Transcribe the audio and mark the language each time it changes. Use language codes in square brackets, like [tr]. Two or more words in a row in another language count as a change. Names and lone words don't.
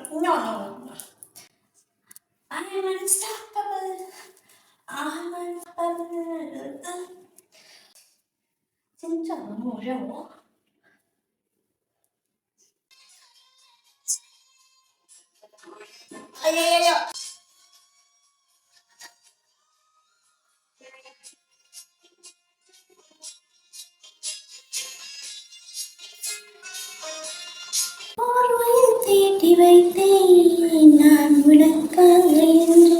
[en] No, no, no. I'm unstoppable. I'm unstoppable. [ko] 진짜 너무 어려워. 아야야야. [ta] தேடி வைத்தேன் நான் உனக்காக என்று